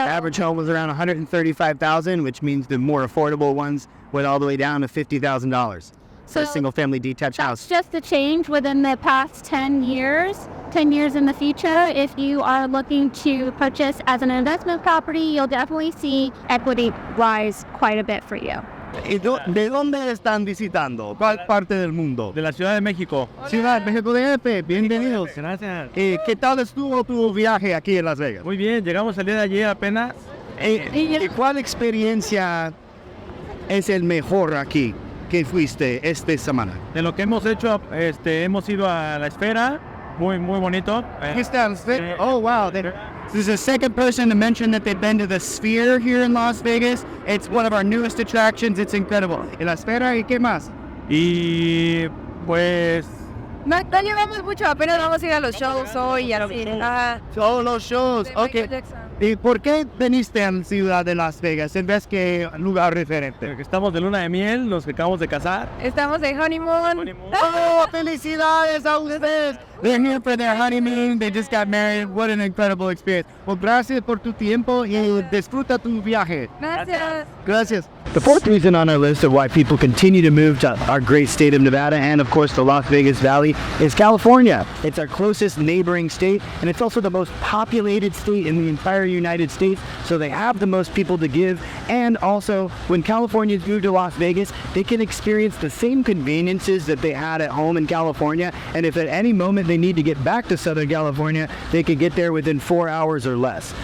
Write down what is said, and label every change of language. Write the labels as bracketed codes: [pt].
[en] average home was around $135,000, which means the more affordable ones went all the way down to $50,000 for a single family detached house. That's just a change within the past 10 years. 10 years in the future, if you are looking to purchase as an investment property, you'll definitely see equity rise quite a bit for you. [es] ¿De dónde están visitando? ¿Cuál parte del mundo? De la Ciudad de México. Ciudad de México DF, bienvenidos. Gracias. ¿Qué tal estuvo tu viaje aquí en Las Vegas? Muy bien, llegamos el día de ayer apenas. ¿Cuál experiencia es el mejor aquí que fuiste esta semana? De lo que hemos hecho, hemos ido a la esfera, muy bonito. [en] Oh wow, this is the second person to mention that they've been to the Sphere here in Las Vegas. It's one of our newest attractions. It's incredible. [es] ¿Y la esfera y qué más? Y pues No llevamos mucho, apenas vamos a ir a los shows hoy y así. Todos los shows, ok. ¿Y por qué viniste a la ciudad de Las Vegas en vez que lugar diferente? porque estamos de luna de miel, nos acabamos de casar. Estamos de honeymoon. Oh, felicidades a ustedes. [en] They're here for their honeymoon. They just got married. What an incredible experience. [es] Well, gracias por tu tiempo y disfruta tu viaje. Gracias. Gracias. [en] The fourth reason on our list of why people continue to move to our great state of Nevada and, of course, the Las Vegas Valley is California. It's our closest neighboring state, and it's also the most populated state in the entire United States, so they have the most people to give. And also, when Californians move to Las Vegas, they can experience the same conveniences that they had at home in California, and if at any moment they need to get back to Southern California, they can get there within 4 hours or less.